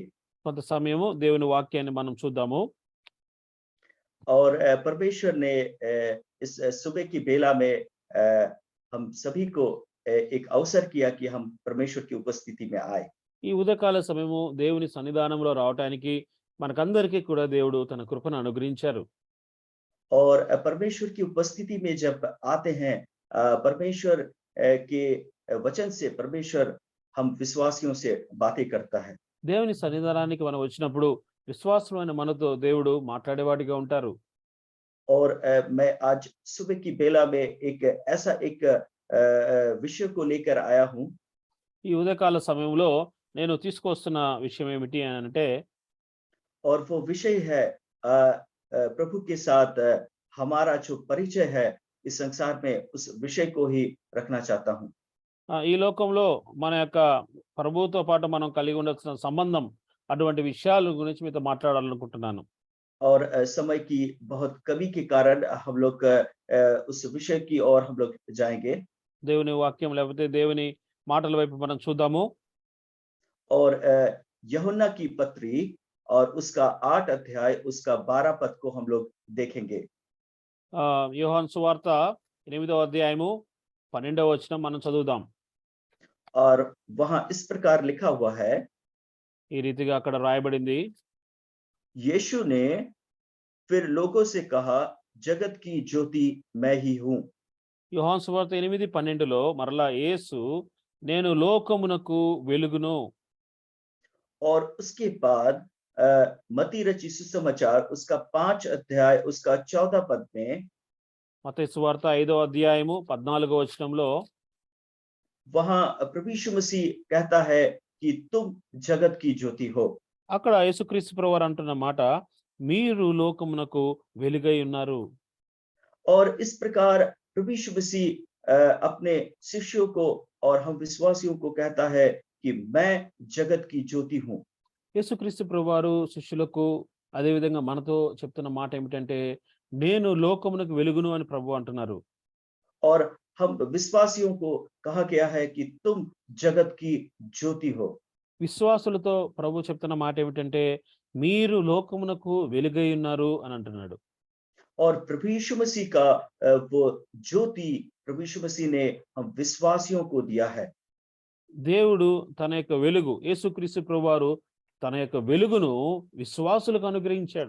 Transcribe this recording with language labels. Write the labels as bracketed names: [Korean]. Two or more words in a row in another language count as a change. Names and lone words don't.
[Telugu] కొంత సమయము దేవుని వాక్యాన్ని మనం చూద్దాము. [Hindi] और परमेश्वर ने इस सुबह की बेला में हम सभी को एक अवसर किया कि हम परमेश्वर की उपस्थिति में आए। [Telugu] ఈ ఉదయకాల సమయము దేవుని సన్నిధానంలో రావటానికి మనకందరికీ కూడా దేవుడు తన కృపను అనుగ్రహించారు. [Hindi] और परमेश्वर की उपस्थिति में जब आते हैं, परमेश्वर के वचन से परमेश्वर हम विश्वासियों से बातें करता है। [Telugu] దేవుని సన్నిధానానికి మనం వచ్చినప్పుడు విశ్వాసమైన మనతో దేవుడు మాట్లాడేవాడిగా ఉంటారు. [Hindi] और मैं आज सुबह की बेला में एक ऐसा एक विषय को लेकर आया हूँ। [Telugu] ఈ ఉదయకాల సమయంలో నేను తీసుకొస్తున్న విషయం ఏమిటి అని అంటే, [Hindi] और वो विषय है प्रभु के साथ हमारा जो परिचय है इस संसार में, उस विषय को ही रखना चाहता हूँ। [Telugu] ఈ లోకంలో మన యొక్క ప్రభువుతో పాటు మనం కలిగి ఉండాల్సిన సంబంధం, అటువంటి విషయాల గురించి మీతో మాట్లాడాలనుకుంటున్నాను. [Hindi] और समय की बहुत कमी के कारण हम लोग उस विषय की ओर हम लोग जाएंगे। [Telugu] దేవుని వాక్యం లేకపోతే దేవుని మాటల వైపు మనం చూద్దాము. [Hindi] और यूहन्ना की पत्री और उसका 8 अध्याय उसका 12 पद को हम लोग देखेंगे। [Telugu] యోహాను సువార్త 8వ అధ్యాయము 12వ వచనం మనం చదువుదాం. [Hindi] और वहां इस प्रकार लिखा हुआ है, [Telugu] ఈ రీతిగా అక్కడ రాయబడింది. [Hindi] यीशु ने फिर लोगों से कहा, जगत की ज्योति मैं ही हूँ। [Telugu] యోహాను సువార్త 8:12లో మరలా యేసు నేను లోకమునకు వెలుగును. [Hindi] और उसके बाद मत्ती रची सुसमाचार उसका 5 अध्याय उसका 14 पद में, [Telugu] మత్తయి సువార్త 5వ అధ్యాయము 14వ వచనంలో [Hindi] वहां प्रभु यीशु मसीह कहता है कि तुम जगत की ज्योति हो। [Telugu] అక్కడ యేసుక్రీస్తు ప్రభువారు అంటున్న మాట, మీరు లోకమునకు వెలుగై ఉన్నారు. [Hindi] और इस प्रकार प्रभु यीशु मसीह अपने शिष्यों को और हम विश्वासियों को कहता है कि मैं जगत की ज्योति हूँ। [Telugu] యేసుక్రీస్తు ప్రభువారు శిష్యులకు అదేవిధంగా మనతో చెప్తున్న మాట ఏమిటంటే, నేను లోకమునకు వెలుగును అని ప్రభువు అంటున్నారు. [Hindi] और हम विश्वासियों को कहा गया है कि तुम जगत की ज्योति हो। [Telugu] విశ్వాసులతో ప్రభు చెప్తున్న మాట ఏమిటంటే, మీరు లోకమునకు వెలుగై ఉన్నారు అని అంటున్నాడు. [Hindi] और प्रभु यीशु मसीह का वो ज्योति प्रभु यीशु मसीह ने हम विश्वासियों को दिया है। [Telugu] దేవుడు తన యొక్క వెలుగు, యేసుక్రీస్తు ప్రభువారు తన యొక్క వెలుగును విశ్వాసులకు అనుగ్రహించాడు.